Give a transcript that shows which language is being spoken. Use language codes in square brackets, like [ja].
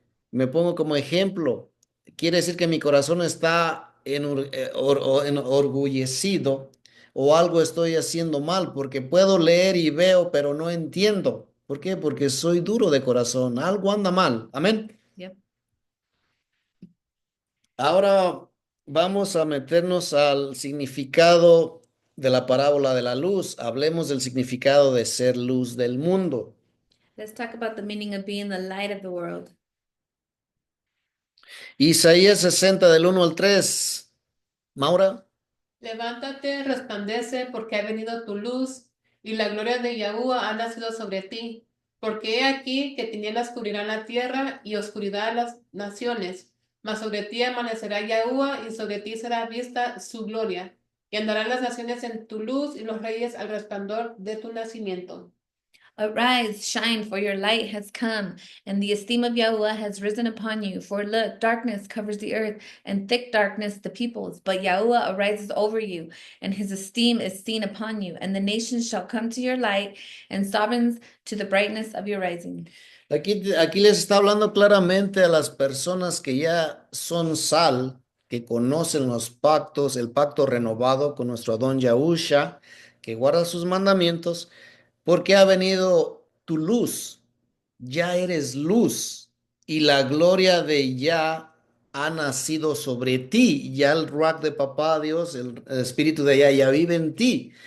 [es] Me pongo como ejemplo. Quiere decir que mi corazón está enorgullecido o algo estoy haciendo mal porque puedo leer y veo, pero no entiendo. ¿Por qué? Porque soy duro de corazón. Algo anda mal. Amén. [en] Yep. [es] Ahora vamos a meternos al significado de la parábola de la luz. Hablemos del significado de ser luz del mundo. [en] Let's talk about the meaning of being the light of the world. [es] Isaías 60 del 1 al 3. Maura. Levántate, resplandece, porque ha venido tu luz, y la gloria de Yahuwah ha nacido sobre ti. Porque he aquí que tinieblas cubrirán la tierra y oscuridad a las naciones. Mas sobre ti amanecerá Yahuwah, y sobre ti será vista su gloria. Y andarán las naciones en tu luz, y los reyes al resplandor de tu nacimiento. [en] Arise, shine, for your light has come, and the esteem of Yahuwah has risen upon you. For look, darkness covers the earth, and thick darkness the peoples. But Yahuwah arises over you, and his esteem is seen upon you. And the nations shall come to your light, and sovereigns to the brightness of your rising. [es] Aquí les está hablando claramente a las personas que ya son sal, que conocen los pactos, el pacto renovado con nuestro Adón Yahusha, que guarda sus mandamientos, porque ha venido tu luz, ya eres luz, y la gloria de Yah ha nacido sobre ti, ya el Ruach de Papá Dios, el Espíritu de Yah ya vive en ti.